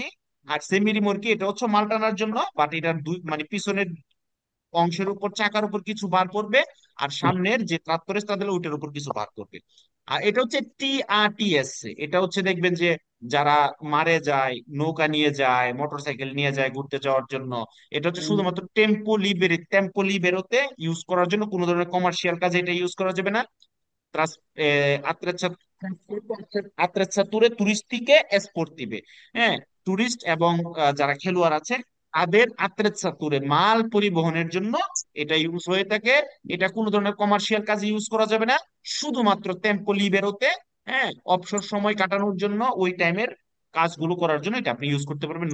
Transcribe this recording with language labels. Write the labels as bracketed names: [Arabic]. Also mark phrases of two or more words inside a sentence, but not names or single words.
[Bangla] আর [Italian] semi rimorchi [Bangla] এটা হচ্ছে মাল টানার জন্য, বাট এটার দুই মানে পিছনের অংশের উপর চাকার উপর কিছু বার করবে, আর সামনের যে ট্রাক্টরের তাদের ওইটার উপর কিছু বার করবে। আর এটা হচ্ছে টিআরটিএস। এটা হচ্ছে দেখবেন যে যারা মারে যায়, নৌকা নিয়ে যায়, মোটরসাইকেল নিয়ে যায় ঘুরতে যাওয়ার জন্য, এটা হচ্ছে শুধুমাত্র [Italian] tempo libero [Bangla] ইউজ করার জন্য, কোনো ধরনের কমার্শিয়াল কাজে এটা ইউজ করা যাবে না। [Italian] attrezzature turistiche e sportive, [Bangla] হ্যাঁ, টুরিস্ট এবং যারা খেলোয়াড় আছে তাদের আত্রেচ্ছাতুরে মাল পরিবহনের জন্য এটা ইউজ হয়ে থাকে। এটা কোনো ধরনের কমার্শিয়াল কাজে ইউজ করা যাবে না, শুধুমাত্র [Italian] tempo libero, [Bangla] হ্যাঁ, অবসর সময় কাটানোর জন্য, ওই টাইমের কাজগুলো করার জন্য এটা আপনি ইউজ করতে পারবেন।